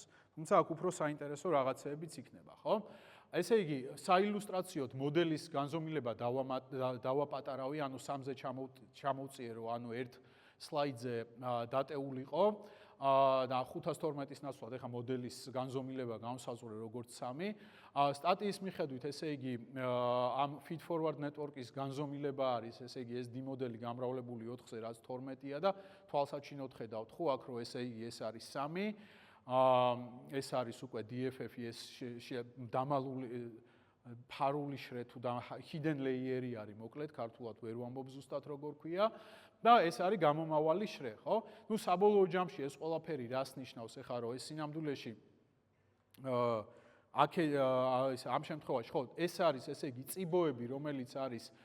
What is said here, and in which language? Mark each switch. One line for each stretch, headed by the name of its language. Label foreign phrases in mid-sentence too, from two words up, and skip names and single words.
Georgian: თუმცა აქ უფრო საინტერესო რაღაცეებიც იქნება, ხო? ესე იგი, საილუსტრაციოდ მოდელის განზომილება დავაპატარავი, 3-ზე ჩამოვწიე, რომ ერთ სლაიდზე დატეულიყო და 512-ის ნაცვლად ეხა მოდელის განზომილება განსაზღვრე როგორც 3. სტატიის მიხედვით, ესე იგი, ამ
English: feed forward network-
Georgian: ის განზომილება არის, ესე იგი, ეს D მოდელი გამრავლებული 4-ზე, რაც 12-ია და თვალსაჩინოდ ხედავთ, ხო, აქ რომ ესე იგი, ეს არის 3. ეს არის უკვე DFF-ი, ეს დამალული ფარული შრე თუ და
English: hidden layer-
Georgian: ი არის, მოკლედ ქართულად ვერ ვამბობ ზუსტად როგორ ქვია და ეს არის გამომავალი შრე, ხო? ნუ საბოლოო ჯამში ეს ყველაფერი რას ნიშნავს ახლა რომ ეს სინამდვილეში ამ შემთხვევაში ხო ეს არის ესე იგი წიბოები რომელიც არის